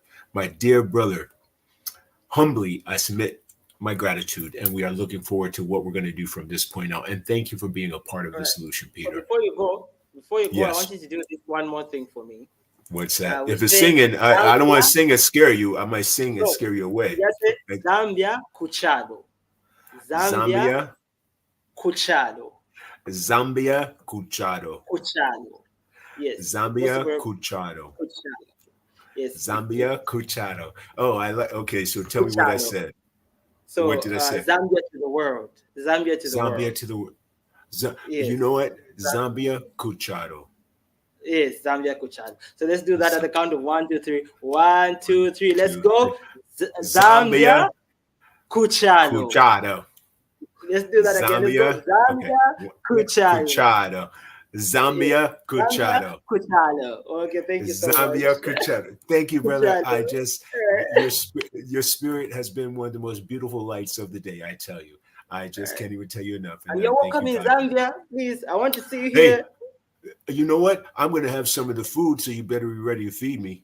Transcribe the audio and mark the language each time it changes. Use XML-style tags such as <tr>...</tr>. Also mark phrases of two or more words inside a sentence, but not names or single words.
<en>My dear brother, humbly, I submit my gratitude, and we are looking forward to what we're going to do from this point out. And thank you for being a part of the solution, Peter. So before you go, yes. I want you to do this one more thing for me. What's that? If it's singing, I don't want to sing and scare you. I might sing and scare you away. Yes,</en> <bem>Zambia Kuchado. Zambia Kuchado. Zambia Kuchado. Kuchado. Yes. Zambia Kuchado.</bem> <en>Yes.</en> <bem>Zambia Kuchado.</bem> <en>Oh, I like. Okay, so tell me what I said. So what did I say? Zambia to the world. Zambia to the world. Zambia to the world. You know what?</en> <bem>Zambia Kuchado. Yes, Zambia Kuchado.</bem> <en>So let's do that at the count of 1, 2, 3. 1, 2, 3. Let's go.</en> <bem>Zambia Kuchado. Kuchado.</bem> <en>Let's do that again. Let's go.</en> <bem>Zambia Kuchado. Zambia Kuchado. Kuchado.</bem> <en>Okay, thank you so Zambia much. Kuchado. Thank you, brother. I just your spirit has been one of the most beautiful lights of the day. I tell you, I just can't even tell you enough. And you're welcome in Zambia, please. I want to see you here. You know what? I'm going to have some of the food, so you better be ready to feed me.</en>